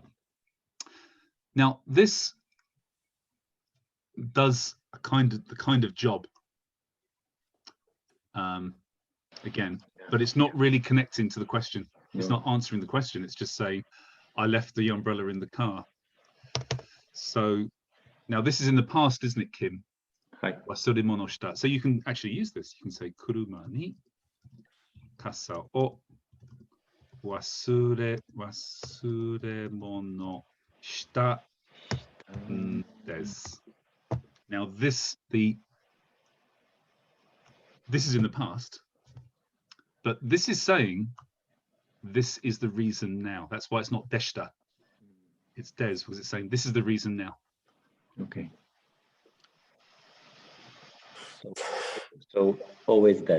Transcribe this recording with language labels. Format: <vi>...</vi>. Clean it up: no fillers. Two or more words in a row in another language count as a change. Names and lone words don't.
<en>Now this does the kind of job again, but it's not really connecting to the question. It's not answering the question. It's just saying I left the umbrella in the car. So now this is in the past, isn't it, Kim?</en> <ja>忘れ物した.</ja> <en>So you can actually use this. You can say</en> <ja>車に傘を忘れ物したです.</ja> <en>Now this is in the past, but this is saying this is the reason now. That's why it's not deshita. It's des, because it's saying this is the reason now. Okay. So always des.</en>